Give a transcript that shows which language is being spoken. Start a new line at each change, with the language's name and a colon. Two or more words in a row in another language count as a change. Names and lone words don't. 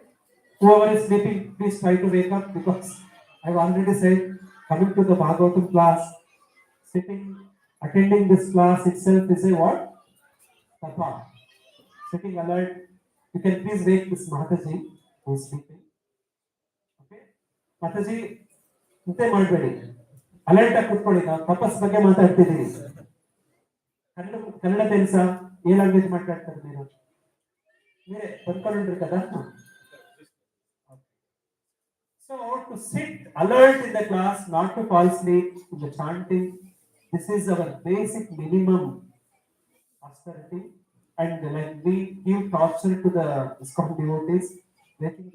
English: Whoever is sleeping, please try to wake up because I've already said coming to the Bhagavatam class, sitting, attending this class itself is a what? Tapa. Sitting alert. You can please wake this Mataji who is sleeping. Okay? Mataji,
Kannada: ಇಂತೆ ಮಾಡಬೇಡಿ ಅಲರ್ಟ್ ಆಗಿ ಕೂತ್ಕೊಳ್ಳಿ ನಾವು ತಪಸ್ ಬಗ್ಗೆ ಮಾತಾಡ್ತಿದ್ದೀವಿ ಕನ್ನಡ ಕನ್ನಡ
Telugu: తెలుసా ఏ లాంగ్వేజ్ మాట్లాడతారు మీరు మీరే కొనుక్కొని కదా
English: so to sit alert in the class not to fall asleep in the chanting this is our basic minimum austerity and like we give torture to the ISKCON devotees waking